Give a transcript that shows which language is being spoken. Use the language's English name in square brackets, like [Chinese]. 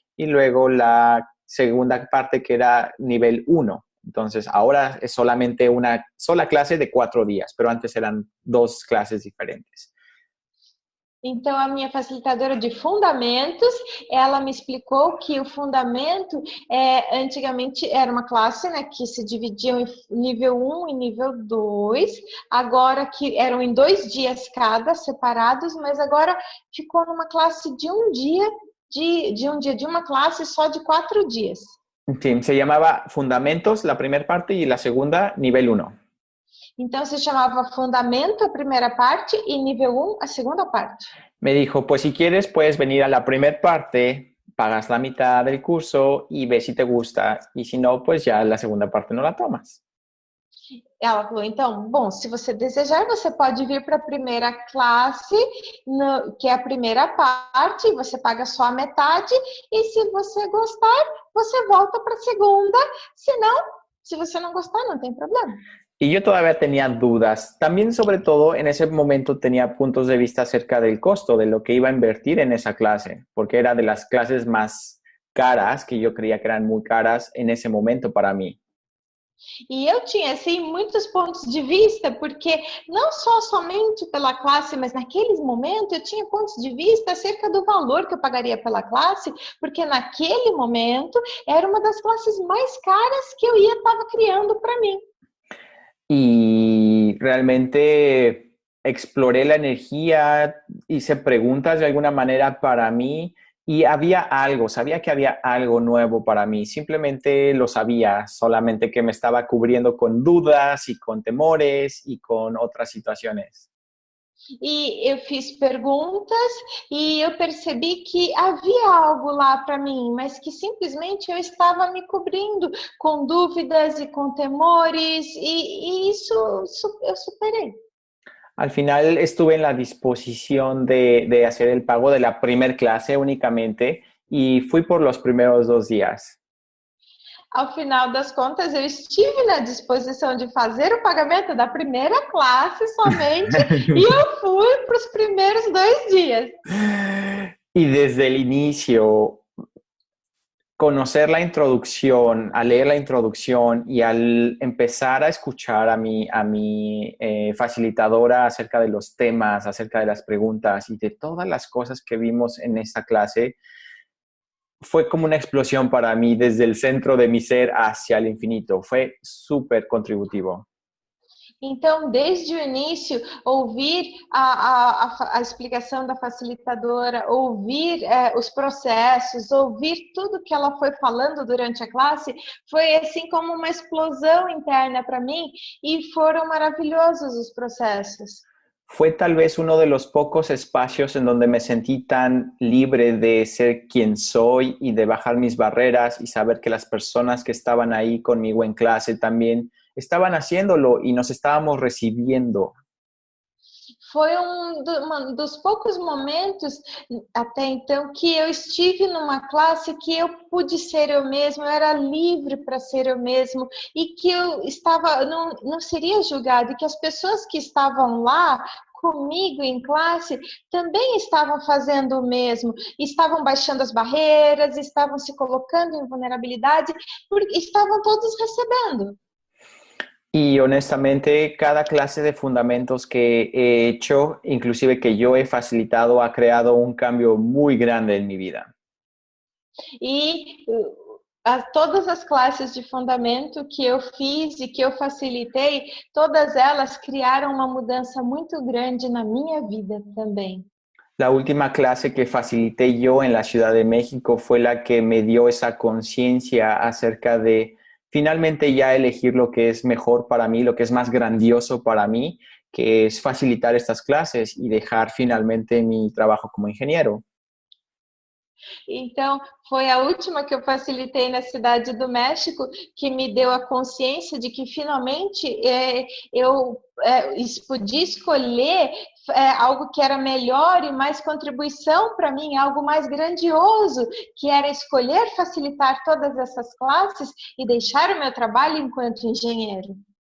[Spanish] y luego la segunda parte que era nivel 1. Entonces, ahora es solamente una sola clase de 4 días, pero antes eran 2 clases diferentes. [Portuguese] Então, a minha facilitadora de fundamentos, ela me explicou que o fundamento, antigamente era uma classe, né, que se dividia em nível 1 e nível 2, agora que eram em 2 dias cada, separados, mas agora ficou numa classe de um dia, de uma classe só de 4 dias. [Spanish] Sí, se llamaba Fundamentos, la primera parte, y la segunda, nivel 1. [Portuguese] Então, se chamava Fundamento, a primeira parte, e nível 1, a segunda parte. [Spanish] Me dijo, pues si quieres, puedes venir a la primera parte, pagas la mitad del curso y ves si te gusta. Y si no, pues ya la segunda parte no la tomas. [Portuguese] Ela falou, então, bom, se você desejar, você pode vir para a primeira classe, que é a primeira parte, você paga só a metade, e se você gostar, você volta para a segunda, se não, se você não gostar, não tem problema. [Spanish] Y yo todavía tenía dudas. También, sobre todo, en ese momento tenía puntos de vista acerca del costo, de lo que iba a invertir en esa clase, porque era de las clases más caras, que yo creía que eran muy caras en ese momento para mí. [Portuguese] E eu tinha, assim, muitos pontos de vista, porque não só somente pela classe, mas naqueles momentos eu tinha pontos de vista acerca do valor que eu pagaria pela classe, porque naquele momento era uma das classes mais caras que eu estava criando para mim. [Spanish] Y realmente exploré la energía, hice preguntas de alguna manera para mí y había algo, sabía que había algo nuevo para mí, simplemente lo sabía, solamente que me estaba cubriendo con dudas y con temores y con otras situaciones. [Portuguese] E eu fiz perguntas e eu percebi que havia algo lá para mim, mas que simplesmente eu estava me cobrindo com dúvidas e com temores, e isso eu superei. [Spanish] Al final estuve en la disposición de hacer el pago de la primer clase únicamente y fui por los primeros 2 días. [Portuguese] Ao final das contas, eu estive na disposição de fazer o pagamento da primeira classe somente e eu fui para os primeiros 2 dias. [Spanish] Y desde el inicio, conocer la introducción, al leer la introducción y al empezar a escuchar a mi facilitadora acerca de los temas, acerca de las preguntas y de todas las cosas que vimos en esta clase, fue como una explosión para mí desde el centro de mi ser hacia el infinito. Fue súper contributivo. [Portuguese] Então, desde o início, ouvir a explicação da facilitadora, ouvir os processos, ouvir tudo que ela foi falando durante a classe, foi assim como uma explosão interna para mim e foram maravilhosos os processos. [Spanish] Fue tal vez uno de los pocos espacios en donde me sentí tan libre de ser quien soy y de bajar mis barreras y saber que las personas que estaban ahí conmigo en clase también estaban haciéndolo y nos estábamos recibiendo. [Portuguese] Foi dos poucos momentos até então que eu estive numa classe que eu pude ser eu mesma, eu era livre para ser eu mesmo e que eu estava, não seria julgada, e que as pessoas que estavam lá comigo em classe também estavam fazendo o mesmo, estavam baixando as barreiras, estavam se colocando em vulnerabilidade, porque estavam todos recebendo. [Spanish] Y honestamente, cada clase de fundamentos que he hecho, inclusive que yo he facilitado, ha creado un cambio muy grande en mi vida. [Portuguese] E todas as classes de fundamento que eu fiz e que eu facilitei, todas elas criaram uma mudança muito grande na minha vida também. [Spanish] La última clase que facilité yo en la Ciudad de México fue la que me dio esa conciencia acerca de finalmente ya elegir lo que es mejor para mí, lo que es más grandioso para mí, que es facilitar estas clases y dejar finalmente mi trabajo como ingeniero. [Portuguese] Então, foi a última que eu facilitei na Cidade do México, que me deu a consciência de que finalmente eu podia escolher algo que era melhor e mais contribuição para mim, algo mais grandioso, que era escolher facilitar todas essas classes e deixar o meu trabalho enquanto engenheiro.